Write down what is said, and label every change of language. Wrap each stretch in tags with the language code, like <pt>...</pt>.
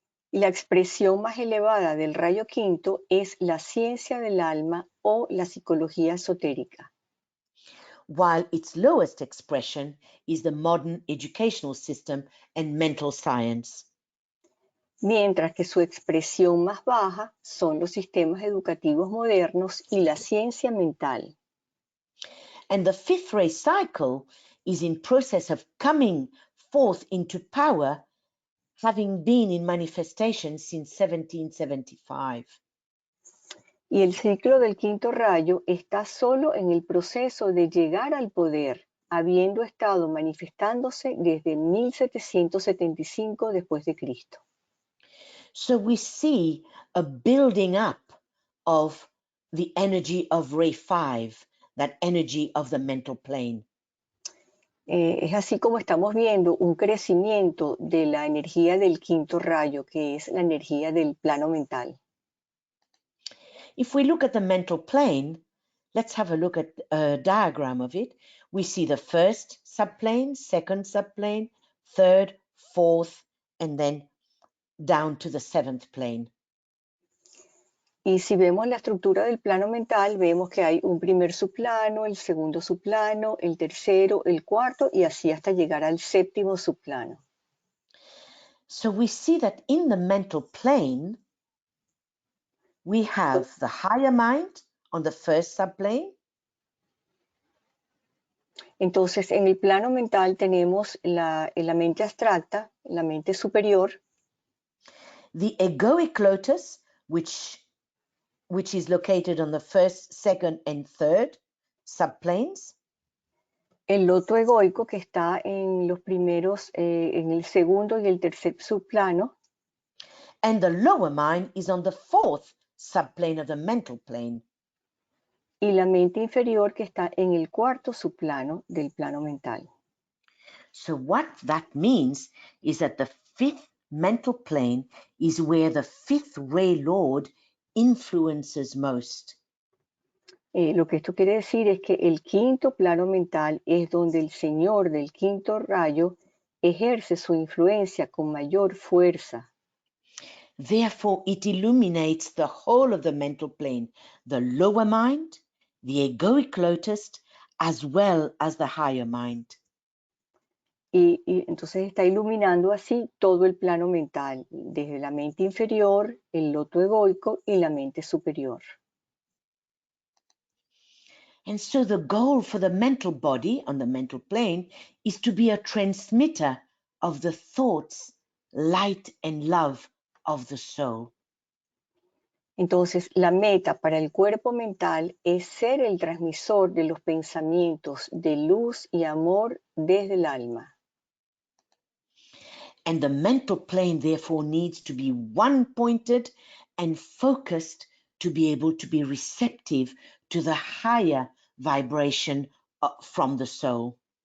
<es>Y la expresión más elevada del rayo quinto es la ciencia del alma o la psicología esotérica.</es> <en>While its lowest expression is the modern educational system and mental science.</en> <es>Mientras que su expresión más baja son los sistemas educativos modernos y la ciencia mental.</es> <en>And the 5th ray cycle is in process of coming forth into power, having been in manifestation since 1775.</en> <es>Y el ciclo del quinto rayo está solo en el proceso de llegar al poder, habiendo estado manifestándose desde 1775 después de Cristo.</es> <en>So we see a building up of the energy of ray 5, that energy of the mental plane.</en> <es>Es así como estamos viendo un crecimiento de la energía del quinto rayo, que es la energía del plano mental.</es> <en>If we look at the mental plane, let's have a look at a diagram of it. We see the first subplane, second subplane, third, fourth, and then down to the seventh plane.</en> <es>Y si vemos la estructura del plano mental, vemos que hay un primer subplano, el segundo subplano, el tercero, el cuarto y así hasta llegar al séptimo subplano.</es> <en>So we see that in the mental plane, we have the higher mind on the first subplane.</en> <es>Entonces, en el plano mental tenemos la mente abstracta, la mente superior,</es> <en>The egoic lotus, which is located on the first, second, and third subplanes.</en> <es>el loto egoico que está en los primeros, en el segundo y el tercer subplano,</es> <en>And the lower mind is on the fourth subplane of the mental plane.</en> <es>y la mente inferior que está en el cuarto subplano del plano mental.</es> <en>So what that means is that the fifth mental plane is where the fifth ray lord influences most.</en> <es>Lo que esto quiere decir es que el quinto plano mental es donde el Señor del quinto rayo ejerce su influencia con mayor fuerza.</es> <en>Therefore, it illuminates the whole of the mental plane, the lower mind, the egoic lotus, as well as the higher mind.</en> <es>Y entonces está iluminando así todo el plano mental, desde la mente inferior, el loto egoico y la mente superior.</es> <en>And so the goal for the mental body on the mental plane is to be a transmitter of the thoughts, light, and love of the soul.</en> <es>Entonces, la meta para el cuerpo mental es ser el transmisor de los pensamientos de luz y amor desde el alma.</es> <en>And the mental plane, therefore, needs to be one-pointed and focused to be able to be receptive to the higher vibration from the soul.</en>